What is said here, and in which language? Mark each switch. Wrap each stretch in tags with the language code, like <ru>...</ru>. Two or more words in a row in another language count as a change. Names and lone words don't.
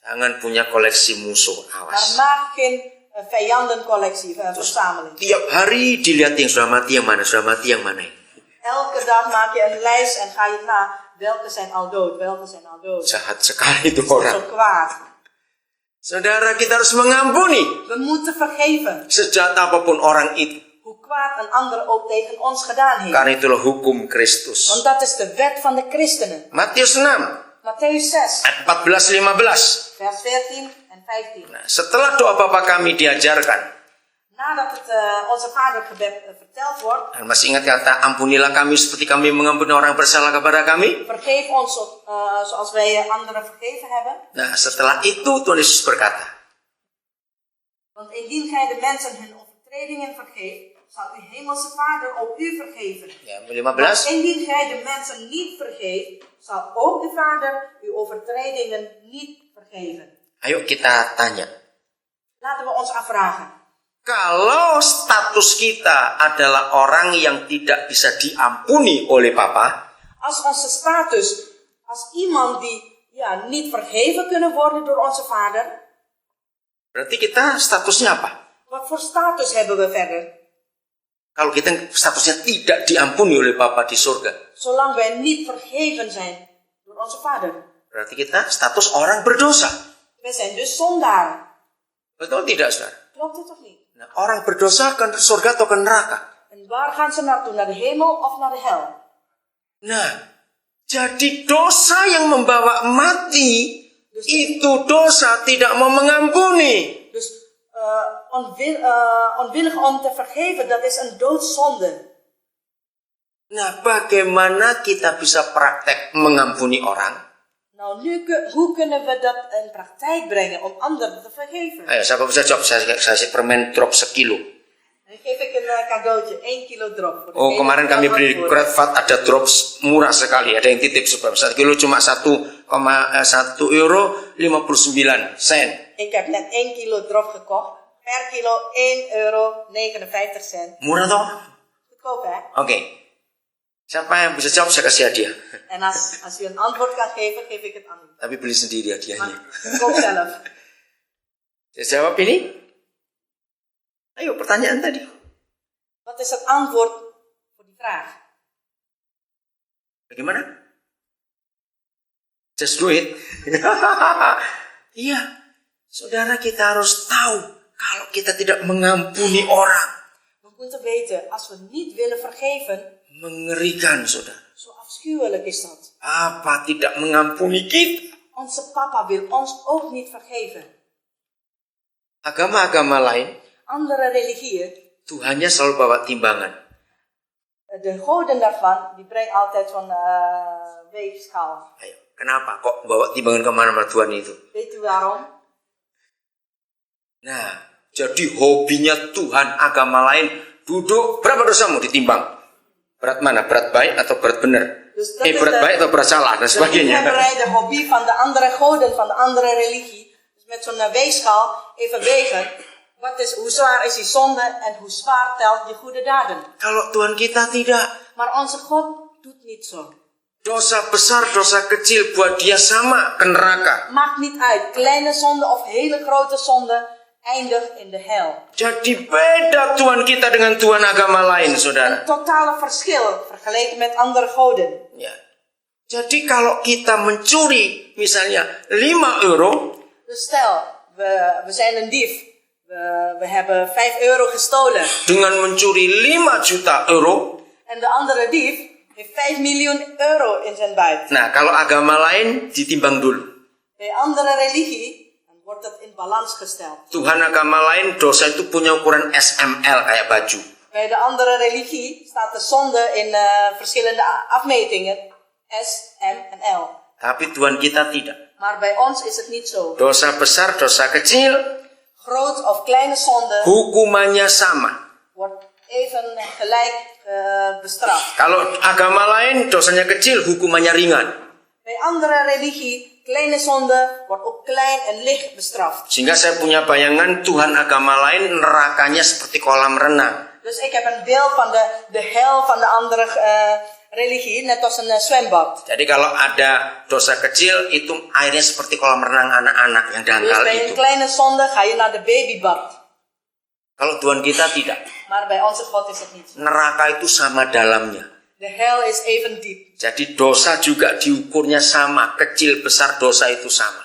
<id>Jangan punya koleksi musuh,</id> <nl>Maar</nl> <id>awas.</id> <nl>maak geen vijandencollectie, verzameling.</nl> <id>Tiap hari dilihat yang sudah mati yang mana, sudah mati yang mana.</id> <nl>Elke dag maak je een lijst en ga je na welke zijn al dood, welke zijn al dood.</nl> <id>Jahat sekali itu</id> <nl>Dat is</nl> <id>orang.</id> <nl>zo kwaad.</nl> <id>Saudara, kita harus mengampuni.</id> <nl>We moeten vergeven.</nl> <id>Sejahat apapun orang itu.</id> <nl>Hoe kwaad een ander ook tegen ons gedaan heeft.</nl> <id>Karena itulah hukum Kristus.</id> <nl>Want dat is de wet van de christenen.</nl> <id>Matius 6,</id> <nl>Matthäus 6,</nl> <id>ayat 14-15.</id> <nl>vers 14 en 15.</nl> <id>Nah, setelah doa Bapa kami diajarkan.</id> <nl>Nadat het onze vadergebed verteld wordt,</nl> <id>Dan masih ingat kata, ampunilah kami seperti kami mengampuni orang bersalah kepada kami.</id> <nl>vergeef ons zoals wij anderen vergeven hebben.</nl> <id>Nah, setelah itu Tuhan Yesus berkata,</id> <nl>Want indien gij de mensen hun overtredingen vergeeft, zal uw hemelse vader ook u vergeven.</nl> <id>ya,</id> <nl>Maar 15. indien gij de mensen niet vergeeft, zal ook de vader uw overtredingen niet vergeven.</nl> <id>Ayo kita tanya.</id> <nl>Laten we ons afvragen.</nl> <id>Kalau status kita adalah orang yang tidak bisa diampuni oleh Papa,</id> <nl>Als onze status, als iemand die niet vergeven kunnen worden door onze vader,</nl> <id>berarti kita statusnya apa?</id> <nl>wat voor status hebben we verder?</nl> <id>Kalau kita statusnya tidak diampuni oleh Bapa di surga,</id> <nl>Zolang wij niet vergeven zijn door onze vader.</nl> <id>berarti kita status orang berdosa.</id> <nl>We zijn dus zondaren.</nl> <id>Betul tidak, saudara?</id> <nl>Klopt het of niet?</nl> <id>Nah, orang berdosa ke surga atau ke neraka?</id> <nl>En waar gaan ze naartoe? Naar de hemel of naar de hel?</nl> <id>Nah, jadi dosa yang membawa mati, itu dosa tidak mau mengampuni.</id> <nl>Dus onwillig om te vergeven, dat is een doodzonde.</nl> <id>Nah, bagaimana kita bisa praktek mengampuni orang?</id> <nl>Nou, hoe kunnen we dat in praktijk brengen om anderen te vergeven?</nl> <id>Ayo, siapa bisa jawab? Saya kasih permen drop sekilo.</id> <nl>Dan geef ik een cadeautje, 1 kilo drop. Voor</nl> <id>Oh, kemarin kami beli di Kruidvat ada drops murah sekali. Ada yang titip sebab 1 kilo cuma 1,1 euro 59 sen.</id> <nl>Ik heb net 1 kilo drop gekocht. Per kilo 1,59 euro.</nl> <id>Murah toh?</id> <nl>Goedkoop, hè?</nl> <id>Oke. Siapa yang bisa jawab saya kasih hadiah.</id> <nl>En als u een antwoord kan geven, geef ik het aan u.</nl> <id>Tapi beli sendiri hadiahnya.</id> <nl>Maar koop zelf.</nl> <id>Saya jawab ini. Ayo pertanyaan tadi.</id> <nl>Wat is het antwoord voor die vraag?</nl> <id>Bagaimana?</id> <en>Just do it.</en> <id>Iya. Saudara, kita harus tahu kalau kita tidak mengampuni orang.</id> <nl>We moeten weten, als we niet willen vergeven,</nl> <id>Mengerikan, saudara.</id> <nl>zo afschuwelijk is dat.</nl> <id>Apa tidak mengampuni kita?</id> <nl>Onze papa wil ons ook niet vergeven.</nl> <id>Agama-agama lain,</id> <nl>Andere religieën,</nl> <id>Tuhannya selalu bawa timbangan.</id> <nl>de goden daarvan, die brengen altijd zo'n weegschaal.</nl> <id>Ayo, kenapa kok bawa timbangan kemana-mana Tuhan itu?</id> <nl>Weet u waarom?</nl> <id>Nah, jadi hobinya Tuhan agama lain duduk, berapa dosamu ditimbang? Berat mana? Berat baik atau berat benar?</id> <nl>Dus dat is</nl> <id>Berat baik atau berat salah dan</id> <nl>de</nl> <id>sebagainya.</id> <nl>liefhebberij, de hobby van de andere goden, van de andere religie. Dus met zo'n weegschaal even wegen. Hoe zwaar is die zonde en hoe zwaar telt je goede daden?</nl> <id>Kalau Tuhan kita tidak,</id> <nl>Maar onze God doet niet zo.</nl> <id>dosa besar, dosa kecil buat dia sama ke neraka.</id> <nl>Maakt niet uit, kleine zonde of hele grote zonde eindigt in de hel.</nl> <id>Jadi beda Tuhan kita dengan Tuhan agama lain, saudara.</id> <nl>Een totale verschil vergeleken met andere goden.</nl> <id>Ya. Jadi kalau kita mencuri misalnya 5 euro,</id> <nl>Dus stel, we zijn een dief. We hebben 5 euro gestolen.</nl> <id>dengan mencuri 5 juta euro.</id> <nl>En de andere dief heeft 5 miljoen euro in zijn buit.</nl> <id>Nah, kalau agama lain ditimbang dulu.</id> <nl>Bij andere religie dan wordt dat in balans gesteld.</nl> <id>Tuhan agama lain dosa itu punya ukuran SML kayak baju.</id> <nl>Bij de andere religie staat de zonde in verschillende afmetingen. S, M en L.</nl> <id>Tapi Tuhan kita tidak.</id> <nl>Maar bij ons is het niet zo.</nl> <id>Dosa besar, dosa kecil,</id> <nl>Groot of kleine zonde</nl> <id>hukumannya sama.</id> <nl>wordt even gelijk bestraft.</nl> <id>Kalau agama lain dosanya kecil, hukumannya ringan.</id> <nl>Bij andere religie, kleine zonde wordt ook klein en licht bestraft.</nl> <id>Sehingga saya punya bayangan Tuhan agama lain nerakanya seperti kolam renang.</id> <nl>Dus ik heb een beeld van de hel van de andere religie, net als een zwembad.</nl> <id>Jadi kalau ada dosa kecil itu airnya seperti kolam renang anak-anak yang</id> <nl>Dus</nl> <id>dangkal</id> <nl>bij een</nl> <id>itu.</id> <nl>kleine zonde ga je naar de babybad.</nl> <id>Kalau Tuhan kita tidak.</id> <nl>Maar bij onze God is het niet zo.</nl> <id>Neraka itu sama dalamnya.</id> <nl>De hel is even diep.</nl> <id>Jadi dosa juga diukurnya sama. Kecil besar dosa itu sama.</id>